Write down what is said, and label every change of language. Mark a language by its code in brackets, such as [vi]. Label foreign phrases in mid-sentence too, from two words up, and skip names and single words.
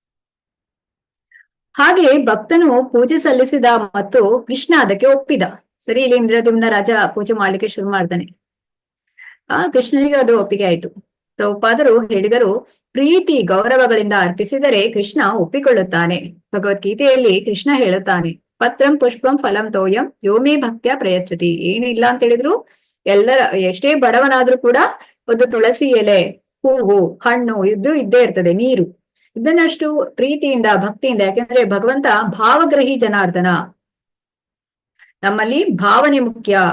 [kn] ಹಾಗೆ ಭಕ್ತನು ಪೂಜೆ ಸಲ್ಲಿಸಿದ ಮತ್ತು ಕೃಷ್ಣ ಅದಕ್ಕೆ ಒಪ್ಪಿದ. ಸರಿ, ಇಲ್ಲಿ ಇಂದ್ರದ್ಯುಮ್ನ ರಾಜ ಪೂಜೆ ಮಾಡ್ಲಿಕ್ಕೆ ಶುರು ಮಾಡ್ತಾನೆ. ಕೃಷ್ಣನಿಗೆ ಅದು ಒಪ್ಪಿಗೆ ಆಯ್ತು. ಪ್ರಭುಪಾದರು ಹೇಳಿದರು, ಪ್ರೀತಿ ಗೌರವಗಳಿಂದ ಅರ್ಪಿಸಿದರೆ ಕೃಷ್ಣ ಒಪ್ಪಿಕೊಳ್ಳುತ್ತಾನೆ. ಭಗವದ್ಗೀತೆಯಲ್ಲಿ ಕೃಷ್ಣ ಹೇಳುತ್ತಾನೆ, [sa] ಪತ್ರಂ ಪುಷ್ಪಂ ಫಲಂ ತೋಯಂ ಯೋಮೇ ಭಕ್ತ್ಯ ಪ್ರಯಚ್ಛತಿ. [kn] ಏನಿಲ್ಲ ಅಂತ ಹೇಳಿದ್ರು, ಎಷ್ಟೇ ಬಡವನಾದ್ರೂ ಕೂಡ ಒಂದು ತುಳಸಿ ಎಲೆ, ಹೂವು, ಹಣ್ಣು ಇದ್ದೇ ಇರ್ತದೆ, ನೀರು, ಇದನ್ನಷ್ಟು ಪ್ರೀತಿಯಿಂದ ಭಕ್ತಿಯಿಂದ. ಯಾಕೆಂದ್ರೆ ಭಗವಂತ [sa] ಭಾವಗ್ರಹಿ ಜನಾರ್ದನ, [kn] ನಮ್ಮಲ್ಲಿ ಭಾವನೆ ಮುಖ್ಯ ಅಂತ ಹೇಳ್ತಾರೆ.